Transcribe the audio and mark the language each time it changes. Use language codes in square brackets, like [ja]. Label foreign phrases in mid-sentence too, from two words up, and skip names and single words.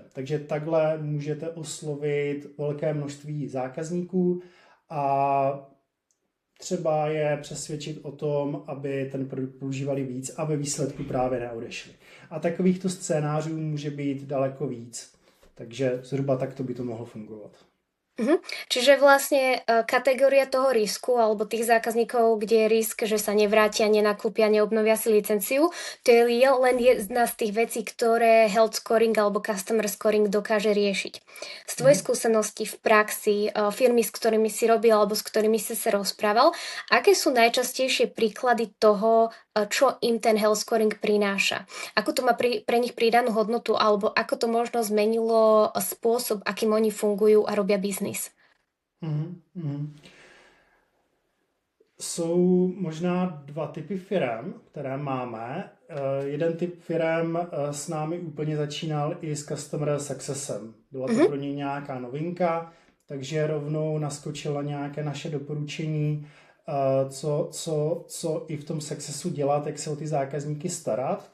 [cs] Takže takhle můžete oslovit velké množství zákazníků a třeba je přesvědčit o tom, aby ten produkt používali víc a ve výsledku právě neodešli. A takovýchto scénářů může být daleko víc. Takže zhruba takto by to mohlo fungovat. [sk] Čiže vlastne kategória toho risku alebo tých zákazníkov, kde je risk, že sa nevrátia, nenakúpia, neobnovia si licenciu, to je len jedna z tých vecí, ktoré [en] health scoring [sk] alebo [en] customer scoring [sk] dokáže riešiť. Z tvojej skúsenosti v praxi, firmy, s ktorými si robil alebo s ktorými si sa rozprával, aké sú najčastejšie príklady toho, čo im ten [en] health scoring [sk] prináša? Ako to má pre nich pridanú hodnotu alebo ako to možno zmenilo spôsob, akým oni fungujú a robia biznis? [cs] Jsou možná dva typy firem, které máme. Jeden typ firem s námi úplně začínal i s [en] Customer Successem. [cs] Byla to pro něj nějaká novinka, takže rovnou naskočila nějaké naše doporučení, co i v tom Successu dělat, jak se o ty zákazníky starat.